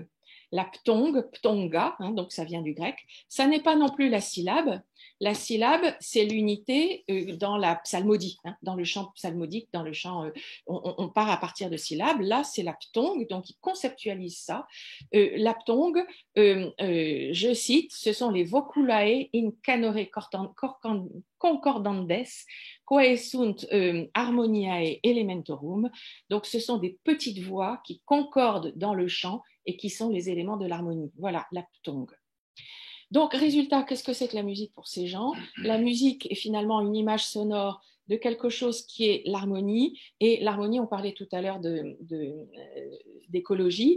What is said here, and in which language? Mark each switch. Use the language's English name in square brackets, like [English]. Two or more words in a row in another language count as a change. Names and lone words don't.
[French] La ptongue, ptonga, donc ça vient du grec, ça n'est pas non plus la syllabe. La syllabe, c'est l'unité dans la psalmodie, dans le chant psalmodique, dans le chant, on part à partir de syllabes. Là, c'est la ptongue, donc ils conceptualisent ça. La ptongue, je cite, ce sont les [Latin] voculae in canore concordandes, quae sunt harmoniae elementorum. [French] Donc, ce sont des petites voix qui concordent dans le chant et qui sont les éléments de l'harmonie. Voilà, la ptongue. Donc, résultat, qu'est-ce que c'est que la musique pour ces gens? La musique est finalement une image sonore de quelque chose qui est l'harmonie. Et l'harmonie, on parlait tout à l'heure d'écologie.